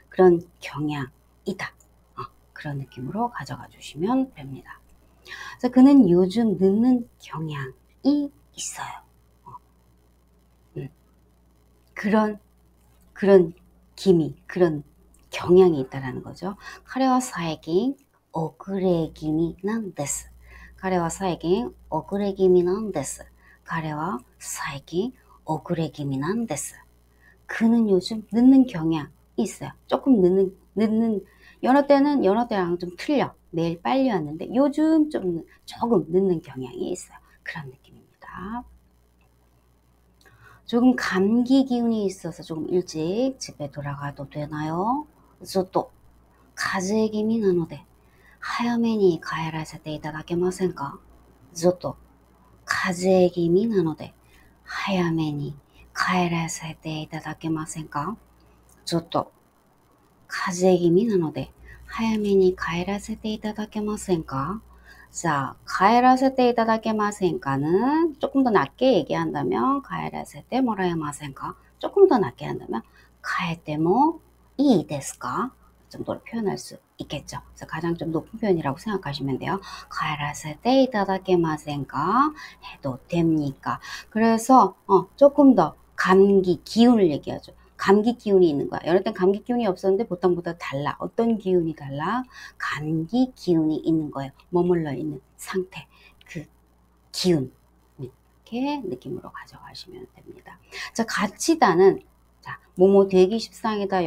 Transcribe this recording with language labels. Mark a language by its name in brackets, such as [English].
[Korean] 그런 경향이다. 그런 느낌으로 가져가 주시면 됩니다. 그래서 그는 요즘 늦는 경향이 있어요. 그런 기미, 그런 경향이 있다라는 거죠. [Japanese] 彼は最近遅れ気味なんです. 彼は最近遅れ気味なんです.彼は最近遅れ気味なんです. [Korean] 그는 요즘 늦는 경향이 있어요. 조금 늦는, 연어 때랑 좀 틀려. 매일 빨리 왔는데 요즘 조금 늦는 경향이 있어요. 그런 느낌입니다. 조금 감기 기운이 있어서 조금 일찍 집에 돌아가도 되나요? [Japanese] ちょっと風邪気味なので 早めに帰らせていただけませんか? ちょっと風邪気味なので早めに帰らせていただけませんか? ちょっと風邪気味なので早めに帰らせていただけませんか? [Korean] 자, [Japanese] 帰らせていただけませんか [Korean] 는 조금 더 낮게 얘기한다면 [Japanese] 帰らせてもらえませんか? [Korean] 조금 더 낮게 한다면 [Japanese] 帰ってもいいですか? [Korean] 정도로 표현할 수 있겠죠. 그래서 가장 좀 높은 표현이라고 생각하시면 돼요. [Japanese] 帰らせていただけませんか? [Korean] 해도 됩니까? 그래서 조금 더 감기 기운을 얘기하죠. 감기 기운이 있는 거야. 여러 땐 감기 기운이 없었는데 보통보다 달라. 어떤 기운이 달라? 감기 기운이 있는 거예요. 머물러 있는 상태. 그 기운. 이렇게 느낌으로 가져가시면 됩니다. 자, 가치다는 뭐뭐 되기 십상이다.